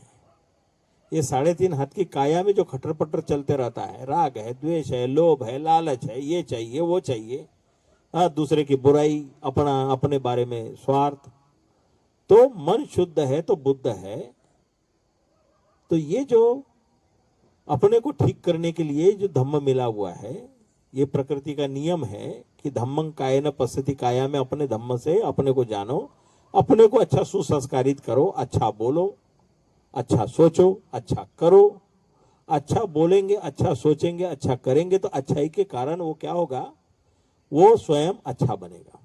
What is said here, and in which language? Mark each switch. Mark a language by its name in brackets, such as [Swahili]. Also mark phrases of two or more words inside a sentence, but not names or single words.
[Hindi] ये 3.5 हाथ की काया में जो खटर पटर चलते रहता है, राग है, द्वेष है, लोभ है, लालच है, ये चाहिए, वो चाहिए, दूसरे की बुराई, अपना, अपने बारे में स्वार्थ, तो मन शुद्ध है तो बुद्ध है। तो ये जो अपने को ठीक करने के लिए जो धम्म मिला हुआ है, ये प्रकृति का नियम है कि [Pali] धम्मं कायेन पश्यति, [Hindi] काया में अपने धम्म से अपने को जानो, अपने को अच्छा सुसंस्कारित करो, अच्छा बोलो, अच्छा सोचो, अच्छा करो। अच्छा बोलेंगे, अच्छा सोचेंगे, अच्छा करेंगे तो अच्छाई के कारण वो क्या होगा, वो स्वयं अच्छा बनेगा।